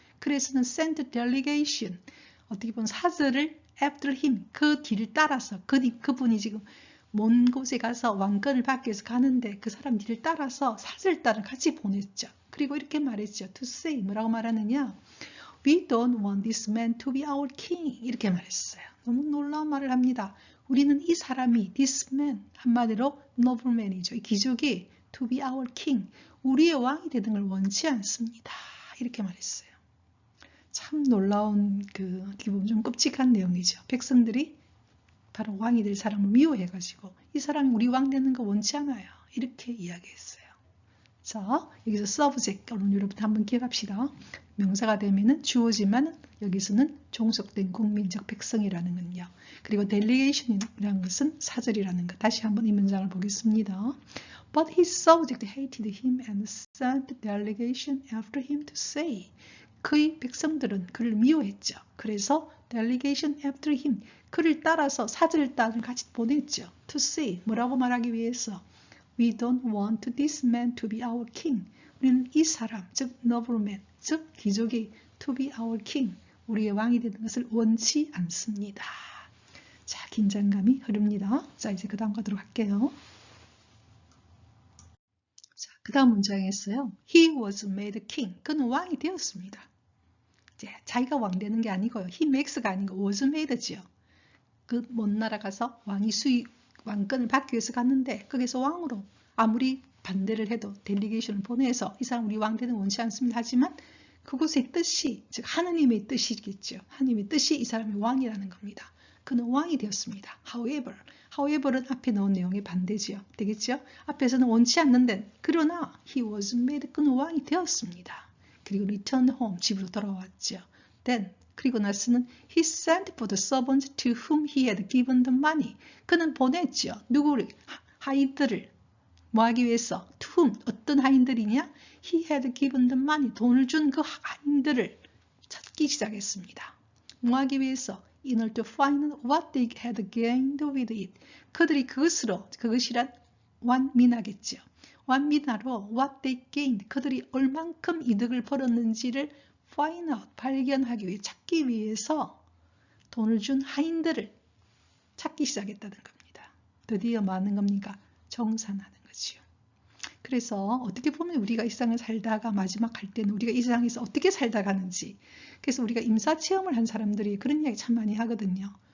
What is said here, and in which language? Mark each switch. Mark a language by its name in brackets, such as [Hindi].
[Korean] 그래서는 [English] sent delegation, [Korean] 어떻게 보면 사절을 [English] after him, [Korean] 그 뒤를 따라서 그분이 지금 먼 곳에 가서 왕권을 받기 위해서 가는데 그 사람 뒤를 따라서 사절단을 같이 보냈죠. 그리고 이렇게 말했죠. [English] To say [Korean] 뭐라고 말하느냐? [English] We don't want this man to be our king. [Korean] 이렇게 말했어요. 너무 놀라운 말을 합니다. 우리는 이 사람이 [English] this man [Korean] 한마디로 nobleman이죠. 이 귀족이 [English] to be our king. [Korean] 우리의 왕이 되는 걸 원치 않습니다. 이렇게 말했어요. 참 놀라운 기분 좀 끔찍한 내용이죠. 백성들이 바로 왕이 될 사람을 미워해가지고 이 사람이 우리 왕 되는 거 원치 않아요. 이렇게 이야기했어요. 자, 여기서 subject, 오늘 여러분 한번 기억합시다. 명사가 되면은 주어지만 여기서는 종속된 국민적 백성이라는 건요. 그리고 delegation이라는 것은 사절이라는 것. 다시 한번 이 문장을 보겠습니다. [English] But his subject hated him and sent delegation after him to say. [Korean] 그의 백성들은 그를 미워했죠. 그래서 [English] delegation after him, [Korean] 그를 따라서 사절단을 같이 보냈죠. [English] To say, [Korean] 뭐라고 말하기 위해서 [English] We don't want this man to be our king. [Korean] 우리는 이 사람, 즉 nobleman, 즉 귀족이 [English] to be our king, [Korean] 우리의 왕이 되는 것을 원치 않습니다. 자, 긴장감이 흐릅니다. 자, 이제 그 다음 가도록 할게요. 자, 그 다음 문장에서요. [English] He was made king. [Korean] 그는 왕이 되었습니다. 이제 자기가 왕 되는 게 아니고요. [English] He makes [Korean] 가 아니고 [English] was made [Korean] 지요. 그 먼 나라 가서 왕권을 받기 위해서 갔는데 거기서 왕으로 아무리 반대를 해도 델리게이션을 보내서 이 사람 우리 왕 되는 원치 않습니다. 하지만 그곳의 뜻이, 즉 하느님의 뜻이겠죠. 하느님의 뜻이 이 사람이 왕이라는 겁니다. 그는 왕이 되었습니다. however는 앞에 넣은 내용의 반대지요. 되겠죠? 앞에서는 원치 않는데 그러나 [English] he was made, [Korean] 그는 왕이 되었습니다. 그리고 [English] return home, [Korean] 집으로 돌아왔죠. [English] then [Korean] 그리고 나서는 [English] he sent for the servants to whom he had given the money. [Korean] 그는 보냈죠. 누구를? 하인들을. 뭐 하기 위해서? [English] To whom? [Korean] 어떤 하인들이냐? [English] He had given the money. [Korean] 돈을 준 그 하인들을 찾기 시작했습니다. 뭐 하기 위해서? [English] In order to find what they had gained with it. [Korean] 그들이 그것이란 완민하겠죠. 완민하로 [English] what they gained. [Korean] 그들이 얼만큼 이득을 벌었는지를 [English] find out, [Korean] 발견하기 위해, 찾기 위해서 돈을 준 하인들을 찾기 시작했다는 겁니다. 드디어 뭐 하는 겁니까? 정산하는 거지요. 그래서 어떻게 보면 우리가 이 세상을 살다가 마지막 할 때는 우리가 이 세상에서 어떻게 살다 가는지, 그래서 우리가 임사체험을 한 사람들이 그런 이야기 참 많이 하거든요.